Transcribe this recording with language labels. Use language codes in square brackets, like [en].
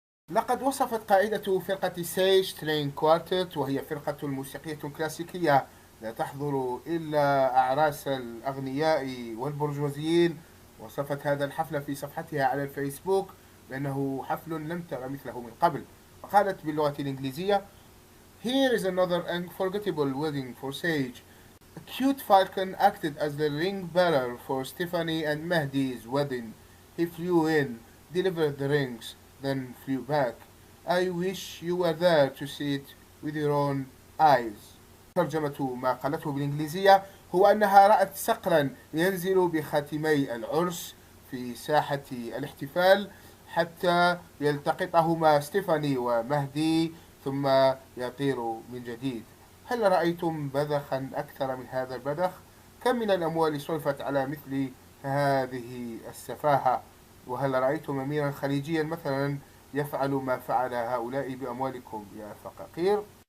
[ar] لقد وصفت قائدة فرقة سيج ترين كوارتت، وهي فرقة موسيقية كلاسيكية لا تحضر إلا أعراس الأغنياء والبرجوازيين، وصفت هذا الحفل في صفحتها على الفيسبوك بأنه حفل لم تر مثله من قبل، وقالت باللغة الإنجليزية: [en] Here is another unforgettable wedding for Sage. A cute falcon acted as the ring bearer for Stephanie and Mehdi's wedding. He flew in, delivered the rings, then flew back. I wish you were there to see it with your own eyes. [ar] ترجمة ما قالته بالإنجليزية هو أنها رأت صقرا ينزل بخاتمي العرس في ساحة الاحتفال حتى يلتقطهما ستيفاني ومهدي ثم يطير من جديد. هل رأيتم بذخا أكثر من هذا البذخ؟ كم من الأموال صرفت على مثل هذه السفاهة؟ وهل رأيتم أميرا خليجيا مثلا يفعل ما فعل هؤلاء بأموالكم يا فقاقير؟